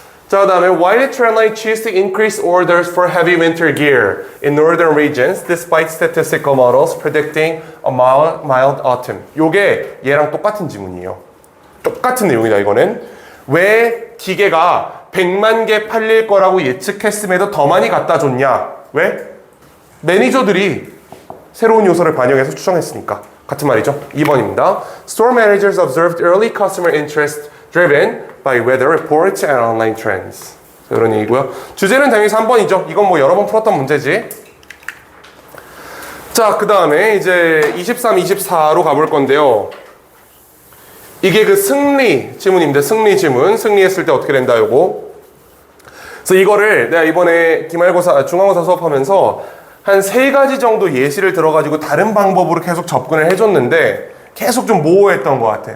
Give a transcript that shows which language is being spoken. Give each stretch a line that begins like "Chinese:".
Korean: 자, 그 다음에
English: why did Trendline choose to increase orders for heavy winter gear in northern regions despite statistical models predicting a mild autumn?
Korean: 요게 얘랑 똑같은 지문이에요. 똑같은 내용이다 이거는. 왜 기계가 100만 개 팔릴 거라고 예측했음에도 더 많이 갖다 줬냐? 왜? 매니저들이 새로운 요소를 반영해서 추정했으니까. 같은 말이죠. 2번입니다.
English: Store managers observed early customer interest driven by weather reports and online trends.
Korean: 이런 얘기고요. 주제는 당연히 3번이죠. 이건 뭐 여러 번 풀었던 문제지. 자, 그 다음에 이제 23, 24로 가볼 건데요. 이게 그 승리 지문입니다. 승리 지문. 승리했을 때 어떻게 된다, 요거. 그래서 이거를 내가 이번에 기말고사, 중간고사 수업하면서 한 3가지 정도 예시를 들어가지고 다른 방법으로 계속 접근을 해줬는데 계속 좀 모호했던 것 같아.